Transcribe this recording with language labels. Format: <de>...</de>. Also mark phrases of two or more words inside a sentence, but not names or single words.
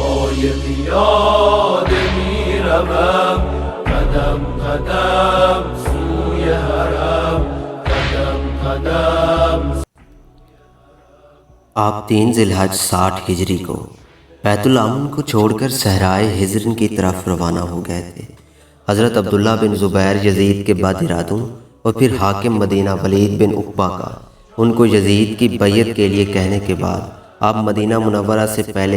<fa>شاید یاد میروم قدم قدم سوی حرم قدم قدم.</fa> <ur>آپ 3 ذی الحج 60 ہجری کو بیت الامن کو چھوڑ کر صحرائے ہجرن کی طرف روانہ ہو گئے تھے۔ حضرت عبداللہ بن زبیر یزید کے بد ارادوں اور پھر حاکم مدینہ ولید بن عقبہ کا ان کو یزید کی بیعت کے لیے کہنے کے بعد آپ مدینہ منورہ سے پہلے</ur>